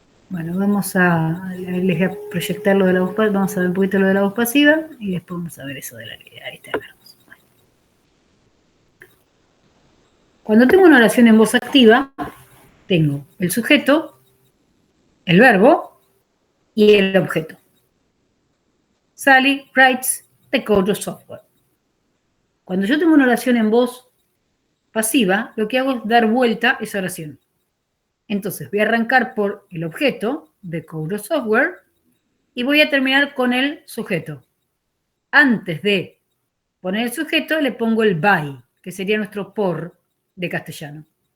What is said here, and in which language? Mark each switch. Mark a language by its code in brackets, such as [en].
[es] Bueno, vamos a, les voy a proyectar lo de la voz pasiva, vamos a ver un poquito lo de la voz pasiva y después vamos a ver eso de la lista de verbos. Bueno. Cuando tengo una oración en voz activa, tengo el sujeto, el verbo y el objeto. [en] Sally writes the code of software. [es] Cuando yo tengo una oración en voz pasiva, lo que hago es dar vuelta esa oración. Entonces voy a arrancar por el objeto de [en] code of software [es] y voy a terminar con el sujeto. Antes de poner el sujeto le pongo el by, que sería nuestro por de castellano.